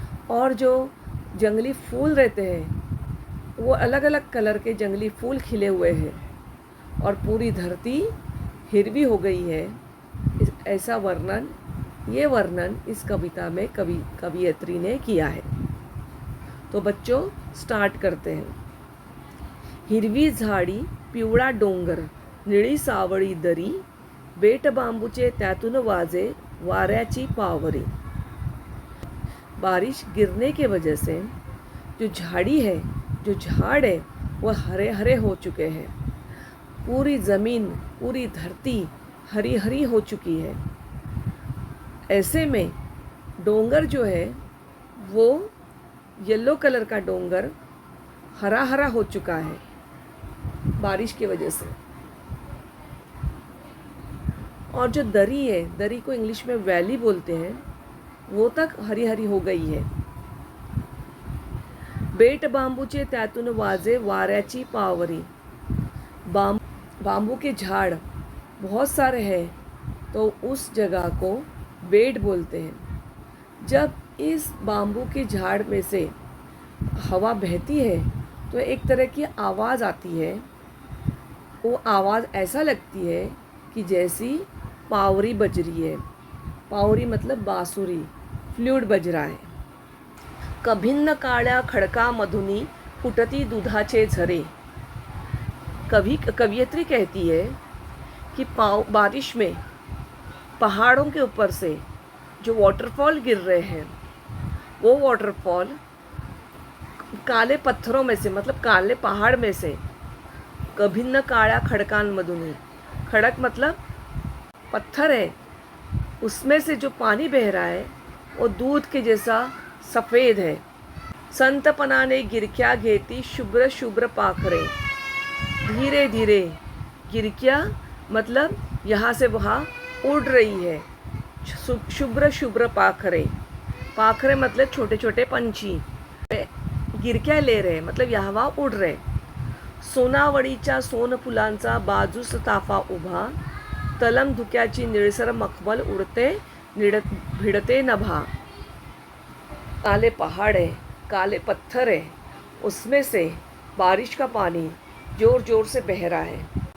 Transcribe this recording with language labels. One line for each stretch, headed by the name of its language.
Hindi: और जो जंगली फूल रहते हैं वो अलग अलग कलर के जंगली फूल खिले हुए हैं और पूरी धरती हिरवी हो गई है। ऐसा ये वर्णन इस कविता में कवयित्री ने किया है। तो बच्चों, स्टार्ट करते हैं।
Marathi: हिरवी झाडी, पिवळा डोंगर, निळी सावळी दरी, बेट बांबूचे त्यातून वाजे वाऱ्याची पावरी।
Hindi: बारिश गिरने के वजह से जो झाड़ी है, जो झाड़ है, वह हरे हरे हो चुके हैं। पूरी ज़मीन, पूरी धरती हरी हरी हो चुकी है। ऐसे में डोंगर जो है वो येलो कलर का डोंगर हरा हरा हो चुका है बारिश की वजह से। और जो दरी है, दरी को इंग्लिश में वैली बोलते हैं, वो तक हरी हरी हो गई है।
Marathi: बेट बांबूचे त्यातून वाजे वाऱ्याची पावरी।
Hindi: बांबू के झाड़ बहुत सारे हैं, तो उस जगह को बेट बोलते हैं। जब इस बांबू के झाड़ में से हवा बहती है तो एक तरह की आवाज़ आती है। वो आवाज़ ऐसा लगती है कि जैसी पावरी बज रही है। पावरी मतलब बांसुरी, फ्लूट बज रहा है।
Marathi: कभिन्न काळ्या खडकामधुनी फुटती दुधाचे झरे।
Hindi: कवयित्री कहती है कि बारिश में पहाड़ों के ऊपर से जो वाटरफॉल गिर रहे हैं, वो वाटरफॉल काले पत्थरों में से, मतलब काले पहाड़ में से,
Marathi: कभिन्न काळ्या खडकांमधून,
Hindi: खडक मतलब पत्थर है, उसमें से जो पानी बह रहा है वो दूध के जैसा सफ़ेद है।
Marathi: संतपनाने गिरक्या घेती शुभ्र शुभ्र पाखरे।
Hindi: धीरे धीरे, गिरक्या मतलब यहाँ से वहाँ उड़ रही है। शुभ्र शुभ्र पाखरे, पाखरे मतलब छोटे छोटे पंछी गिरक्या ले रहे, मतलब यहाँ वहाँ उड़ रहे।
Marathi: सोनावळीच्या सोनफुलांचा बाजूस ताफा उभा, तलम धुक्याची निळसर मखमल उड़ते भिड़ते नभा।
Hindi: काले पहाड़ है, काले पत्थर है, उसमें से बारिश का पानी ज़ोर ज़ोर से बह रहा है।